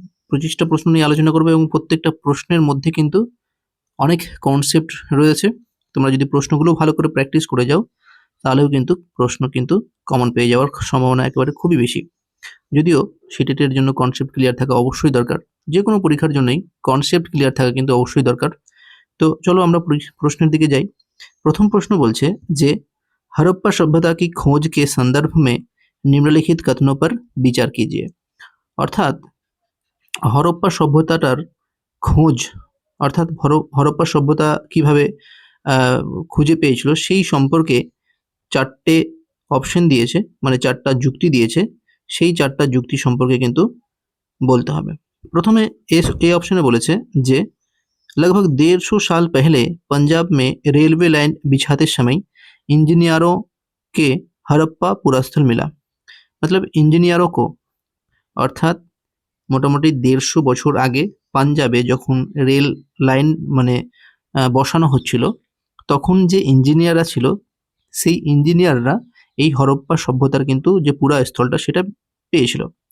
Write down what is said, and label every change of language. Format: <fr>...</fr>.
<bn>25টা প্রশ্ন নিয়ে আলোচনা করবো এবং প্রত্যেকটা প্রশ্নের মধ্যে কিন্তু অনেক কনসেপ্ট রয়েছে। তোমরা যদি প্রশ্নগুলো ভালো করে প্র্যাকটিস করে যাও তাহলেও কিন্তু প্রশ্ন কিন্তু কমন পেয়ে যাওয়ার সম্ভাবনা একেবারে খুবই বেশি। যদিও সিটেটের জন্য কনসেপ্ট ক্লিয়ার থাকা অবশ্যই দরকার, যে কোনো পরীক্ষার জন্যই কনসেপ্ট ক্লিয়ার থাকা কিন্তু অবশ্যই দরকার। তো চলো আমরা প্রশ্নের দিকে যাই। প্রথম প্রশ্ন বলছে যে</bn> <hi>हड़प्पा सभ्यता की खोज के संदर्भ में निम्नलिखित कथनों पर विचार कीजिए।</hi> <bn>অর্থাৎ হরপ্পা সভ্যতাটার খোঁজ, অর্থাৎ হরপ্পা সভ্যতা কিভাবে খুঁজে পেয়েছিল সেই সম্পর্কে 4টে অপশন দিয়েছে, মানে 4টা যুক্তি দিয়েছে। সেই 4টা যুক্তি সম্পর্কে কিন্তু বলতে হবে। প্রথমে এ অপশনে বলেছে যে</bn> <hi>लगभग 150 साल पहले पंजाब में रेलवे लाइन बिछाते समय इंजीनियरों के हड़प्पा पुरास्थल मिला। मतलब इंजीनियरों को,</hi> <bn>অর্থাৎ মোটামুটি 150 বছর আগে পাঞ্জাবে যখন রেল লাইন মানে বসানো হচ্ছিল, তখন যে ইঞ্জিনিয়াররা ছিল সেই ইঞ্জিনিয়াররা এই হরপ্পা সভ্যতার কিন্তু যে পুরা স্থলটা সেটা পেয়েছিল।</bn>